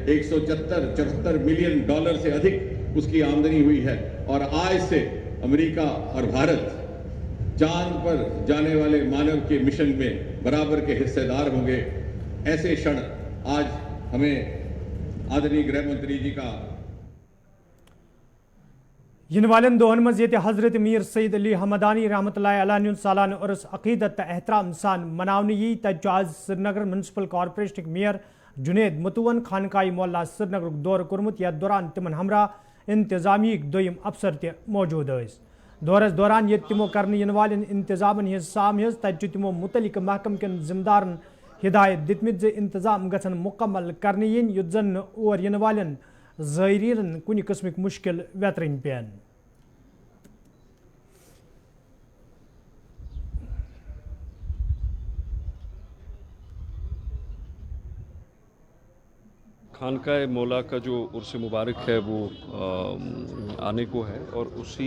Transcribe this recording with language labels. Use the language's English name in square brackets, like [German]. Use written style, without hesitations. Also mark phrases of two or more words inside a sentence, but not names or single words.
[Hindi] 174 मिलियन डॉलर से अधिक उसकी आमदनी हुई है और आज से अमेरिका और भारत चांद पर जाने वाले मानव के मिशन में बराबर के हिस्सेदार होंगे। ऐसे क्षण आज हमें आदरणीय गृह मंत्री जी का [Kashmiri] इन वालन दोहन मज ये हजरत मीर सईद अली हमदानी [Arabic] رحمة الله عليه [Kashmiri] सालाना उर्स अकीदत तो एहतराम सान मनावने यी तज आज श्रीनगर म्यूनसिपल कॉर्पोरेशन मेयर जुनेद मुतुवन खानकाई मोहल्ला श्रीनगर दौर कोर्मुत यथ दौरान तिमन हमरा इंतजामी दोयम अफसर ते मौजूद दौरस दौरान ये तिमो करने इन वालन इंतजामन हिज साम हिज तज तिमो मुतलिक महकम कन जिम्मेदारन हिदायत दितमित जे इंतजाम गछन मुकम्मल करने यिन युत जन और इन वालन ज़ायरीन कुछ किस्मिक मुश्किल वेतरन पेन। [Hindi] खानकाए मौला का जो उर्स मुबारक है वो आने को है और उसी